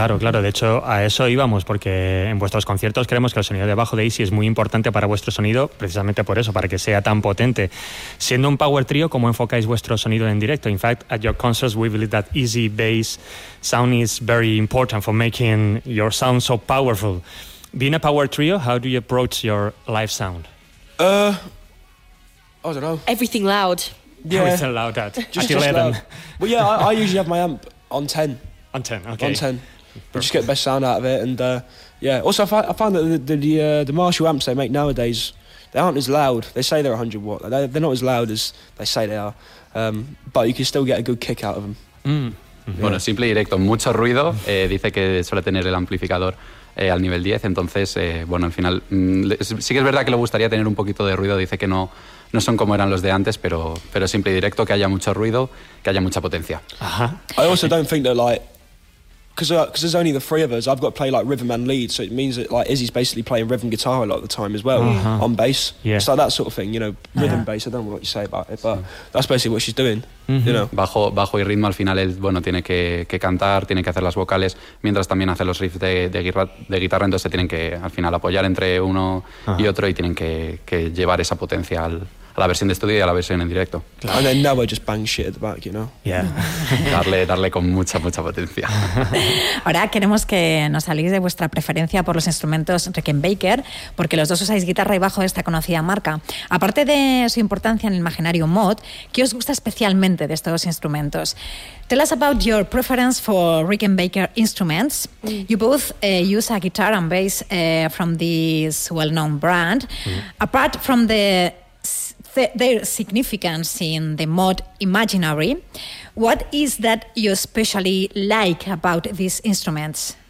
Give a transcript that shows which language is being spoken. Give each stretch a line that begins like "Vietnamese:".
Spanish: Claro, de hecho a eso íbamos, porque en vuestros conciertos creemos que el sonido de bajo de Izzy es muy importante para vuestro sonido, precisamente por eso, para que sea tan potente. Siendo un power trio, ¿cómo enfocáis vuestro sonido en directo?
English: In fact, at your concerts we believe that Izzy bass sound is very important for making your sound so powerful. Being a power trio, how do you approach your live sound? I don't know. Everything loud. Yeah. How is it allowed at 11? Well, I usually have my amp on 10. On 10, okay. On 10. You just get the best sound out of it, and also I find that the Marshall amps they make nowadays, they aren't as loud. They say they're 100 watt. They're not as loud as they say they are, but you can still get a good kick out of them.
Spanish: Mm. Yeah. Bueno, simple y directo, mucho ruido. Dice que suele tener el amplificador al nivel 10, entonces, bueno, al final, sí que es verdad que le gustaría tener un poquito de ruido. Dice que no son como eran los de antes, pero simple y directo, que haya mucho ruido, que haya mucha potencia. Ajá.
English: I also don't think that, like, because there's only the three of us, I've got to play like rhythm and lead, so it means that like Izzy's basically playing rhythm guitar a lot of the time as well, uh-huh, on bass. Yeah. It's like that sort of thing, you know, rhythm, yeah, bass. I don't know what you say about it, but sí, that's basically what she's doing. Mm-hmm. You know.
Spanish: Bajo y ritmo, al final él, bueno, tiene que cantar, tiene que hacer las vocales, mientras también hace los riffs de guitarra, entonces tienen que al final apoyar entre uno, uh-huh, y otro, y tienen que llevar esa potencia a la versión de estudio y a la versión en directo. Claro.
English: And then Noah just bangs shit at the back, you know? Yeah.
Spanish: darle con mucha, mucha potencia. Ahora queremos que nos habléis de vuestra preferencia por los instrumentos Rickenbacker, porque los dos usáis guitarra y bajo de esta conocida marca. Aparte de su importancia en el imaginario mod, ¿qué os gusta especialmente de estos instrumentos?
English: Tell us about your preference for Rickenbacker instruments. Mm. You both use a guitar and bass from this well-known brand. Mm. Apart from their significance in the mod imaginary, what is that you especially like about these instruments?